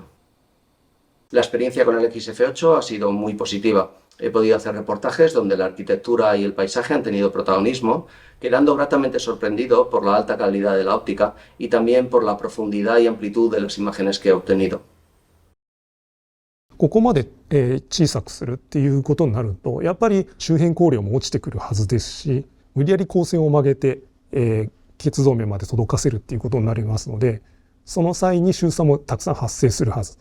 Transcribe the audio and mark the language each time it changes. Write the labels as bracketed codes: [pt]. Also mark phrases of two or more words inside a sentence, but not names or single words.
[es] La experiencia con el XF8 ha sido muy positiva. He podido hacer reportajes donde la arquitectura y el paisaje han tenido protagonismo, quedando gratamente sorprendido por la alta calidad de la óptica y también por la profundidad y amplitud de las imágenes que he obtenido. [ja] ここまで小さくするっていうことになると、やっぱり周辺光量も落ちてくるはずですし、無理やり光線を曲げて結像面まで届かせるっていうことになりますので、その際に周差もたくさん発生するはず。